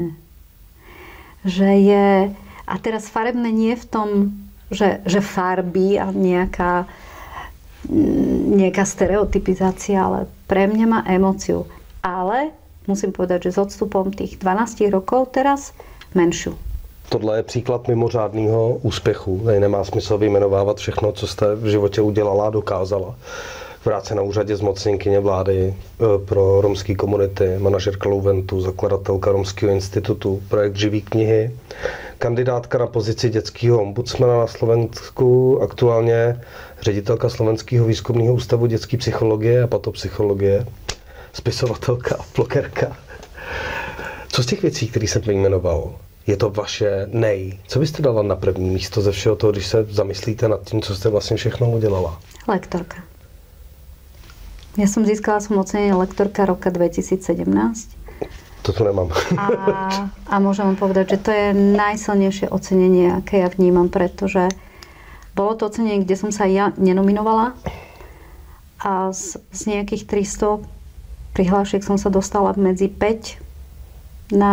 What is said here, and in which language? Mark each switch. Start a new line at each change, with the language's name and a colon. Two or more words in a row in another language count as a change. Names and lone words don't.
Slovak: Že je, a teraz farebné nie v tom, že farby a nejaká stereotypizácia, ale pre mňa má emóciu. Ale musím povedať, že s odstupom tých 12 rokov teraz menšiu.
Czech: Tohle je příklad mimořádného úspěchu. Tady nemá smysl vyjmenovávat všechno, co jste v životě udělala a dokázala. Práce na úřadě zmocněnkyně vlády pro romské komunity, manažerka Louventu, zakladatelka Romského institutu, projekt Živý knihy, kandidátka na pozici dětského ombudsmana na Slovensku, aktuálně ředitelka Slovenského výzkumného ústavu dětské psychologie a patopsychologie, spisovatelka a blogerka. Co z těch věcí, které jsem vyjmenoval, je to vaše co byste dala na první místo ze všeho toho, když se zamyslíte nad tím, co jste vlastně všechno udělala?
Slovak: Lektorka. Ja som získala ocenenie lektorka roka 2017. To tu nemám. A môžem vám povedať, že to je najsilnejšie ocenenie, aké ja vnímam, pretože bolo to ocenenie, kde som sa ja nenominovala a z nejakých 300 prihlášiek som sa dostala medzi 5